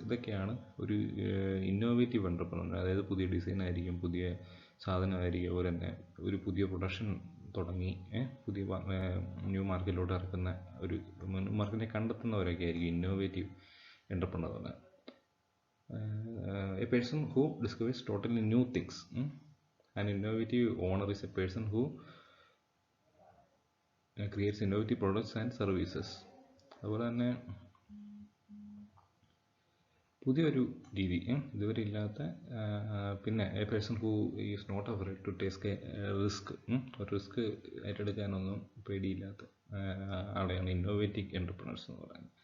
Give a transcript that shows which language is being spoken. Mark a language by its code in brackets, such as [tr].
[ml] ഇതൊക്കെയാണ് ഒരു innovative entrepreneur. അതായത് പുതിയ ഡിസൈൻ ആയിരിക്കും, പുതിയ സാധനമായിരിക്കും, അതുപോലെ തന്നെ ഒരു പുതിയ പ്രൊഡക്ഷൻ തുടങ്ങി പുതിയ ന്യൂ മാർക്കറ്റിലോട്ട് ഇറക്കുന്ന ഒരു മാർക്കറ്റിനെ കണ്ടെത്തുന്നവരൊക്കെ ആയിരിക്കും ഇന്നോവേറ്റീവ് എൻ്റർപ്രണർ എന്ന് പറഞ്ഞാൽ. [en] A person who discovers totally new things. An innovative owner is a person who creates innovative products and services. [ml] അതുപോലെ തന്നെ പുതിയൊരു രീതി ഇതുവരെ ഇല്ലാത്ത, പിന്നെ [en] A person who is not afraid to take risk. [ml] ഒരു റിസ്ക് ഏറ്റെടുക്കാനൊന്നും പേടിയില്ലാത്ത ആളെയാണ് ഇന്നോവേറ്റീവ് എൻ്റർപ്രണേഴ്സ് എന്ന് പറയുന്നത്.